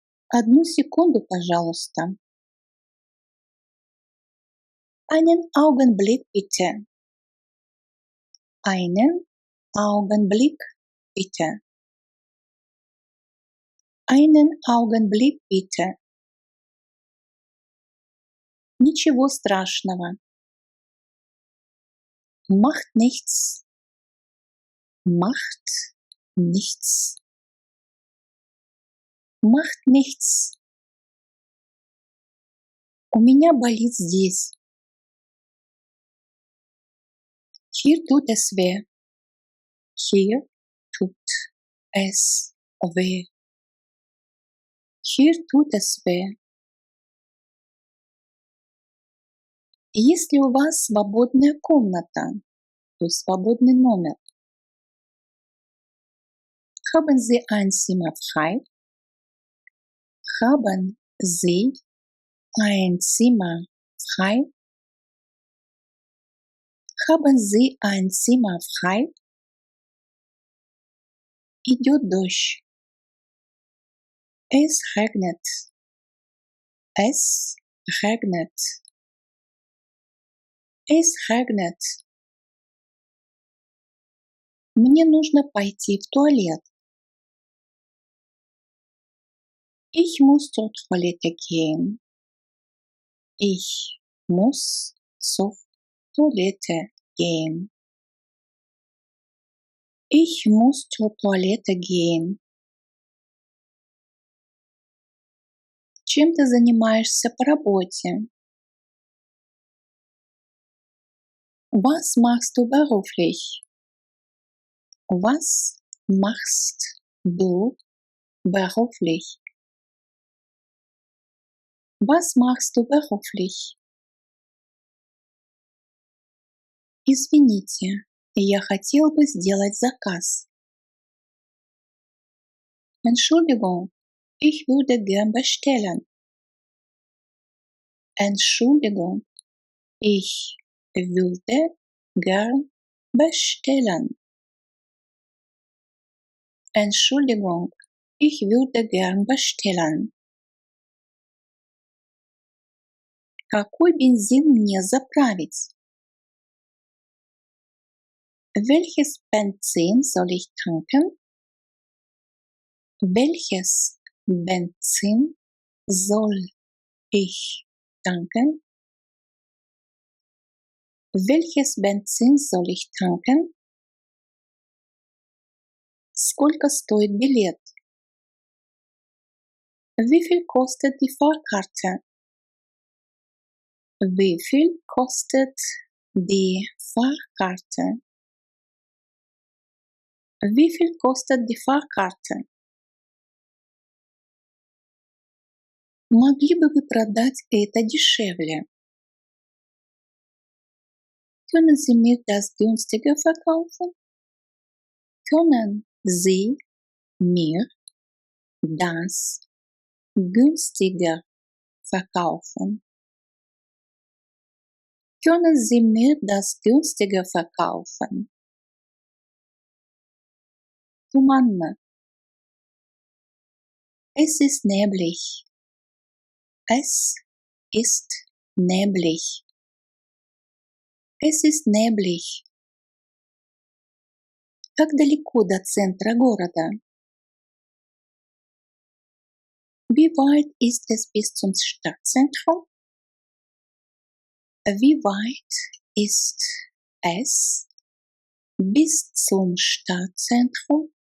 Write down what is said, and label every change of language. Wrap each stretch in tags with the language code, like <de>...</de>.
<ru>Одну секунду, пожалуйста.</ru> <de>Einen Augenblick bitte. Einen Augenblick bitte. Einen Augenblick bitte.</de> <ru>Ничего страшного.</ru> <de>Macht nichts. Macht nichts. Macht nichts.</de> <ru>У меня болит здесь.</ru> <de>Hier tut es weh. Hier tut es weh. Hier tut es weh.</de> <ru>Есть ли у вас свободная комната, то есть свободный номер?</ru> <de>Haben Sie ein Zimmer frei? Haben Sie ein Zimmer frei? Haben Sie ein Zimmer frei?</de> <ru>Идет дождь.</ru> <de>Es regnet. Es regnet. Es regnet.</de> <ru>Мне нужно пойти в туалет.</ru> <de>Ich muss zur Toilette gehen. Ich muss zur Toilette gehen. Ich muss zur Toilette gehen.</de> <ru>Чем ты занимаешься по работе?</ru> <de>Was machst du beruflich? Was machst du beruflich? Was machst du beruflich?</de> <ru>Извините, я хотел бы сделать заказ.</ru> <de>Entschuldigung, ich würde gern bestellen. Entschuldigung, ich würde gern bestellen. Entschuldigung, ich würde gern bestellen.</de> <ru>Какой бензин мне заправить?</ru> <de>Welches Benzin soll ich tanken? Welches Benzin soll ich tanken? Welches Benzin soll ich tanken?</de> <ru>Сколько стоит билет?</ru> <de>Wie viel kostet die Fahrkarte? Wie viel kostet die Fahrkarte? Wie viel kostet die Fahrkarte?</de> <ru>Могли бы вы продать это дешевле?</ru> <de>Können Sie mir das günstiger verkaufen? Können Sie mir das günstiger verkaufen? Können Sie mir das günstiger verkaufen?</de> <ru>Туманно.</ru> <de>Es ist neblig. Es ist neblig. Es ist neblig.</de> <ru>Как далеко до центра города?</ru> <de>Wie weit ist es bis zum Stadtzentrum? Wie weit ist es bis zum Stadtzentrum?</de>